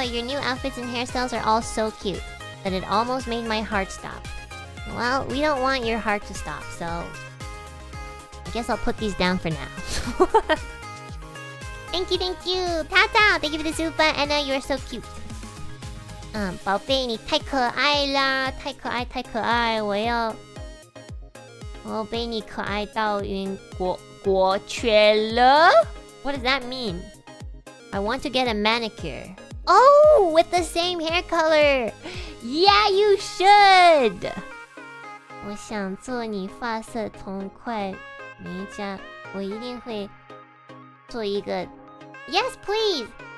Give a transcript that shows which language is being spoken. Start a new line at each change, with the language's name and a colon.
English: Your new outfits and hairstyles are all so cute that it almost made my heart stop. Well, we don't want your heart to stop, so I guess I'll put these down for now. Thank you. Tata, thank you for the super. Enna, you are so cute.
Chinese: 宝贝你太可爱啦，太可爱，我要被你可爱到晕过去了。
English: What does that mean? I want to get a manicure. Oh, with the same hair color. Yeah, you should.
Chinese: 我想做你发色同款美甲，我一定会做一个。
English: Yes, please.